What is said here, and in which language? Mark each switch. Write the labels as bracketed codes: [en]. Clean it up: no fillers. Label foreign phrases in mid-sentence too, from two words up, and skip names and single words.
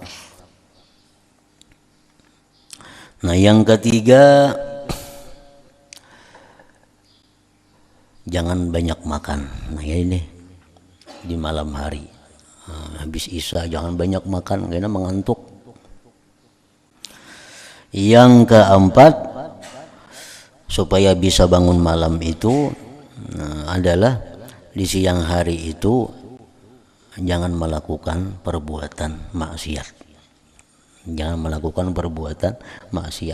[id] Nah yang ketiga, jangan banyak makan. Nah ini di malam hari, habis isya jangan banyak makan karena mengantuk. Yang keempat, supaya bisa bangun malam itu adalah di siang hari itu jangan melakukan perbuatan maksiat. Jangan melakukan perbuatan maksiat.